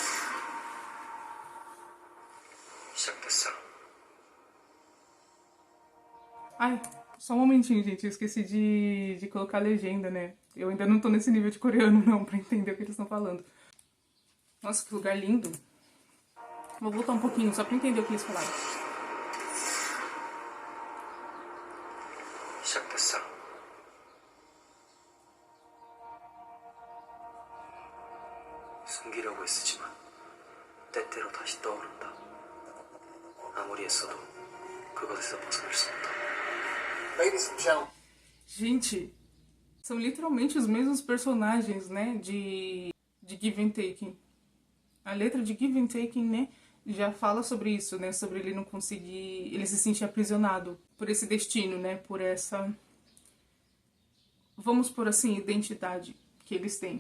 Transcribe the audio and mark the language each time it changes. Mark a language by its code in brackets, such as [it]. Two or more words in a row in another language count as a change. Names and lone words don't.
[pt] Ai, só um momentinho, gente. Eu esqueci de colocar a legenda, né? Eu ainda não tô nesse nível de coreano, não, pra entender o que eles estão falando. Nossa, que lugar lindo. Vou voltar um pouquinho, só pra entender o que eles falaram. [ko] 시작됐어. 숨기려고 애쓰지만 때때로 다시 떠오른다. 아무리 애써도 그것에서 벗어날 수 없다. [en] Ladies and gentlemen. [pt] Gente, são literalmente os mesmos personagens, né, de Give and Taking. A letra de Give and Taking, né, já fala sobre isso, né, sobre ele não conseguir, ele se sentir aprisionado por esse destino, né, por essa, vamos por assim, identidade que eles têm.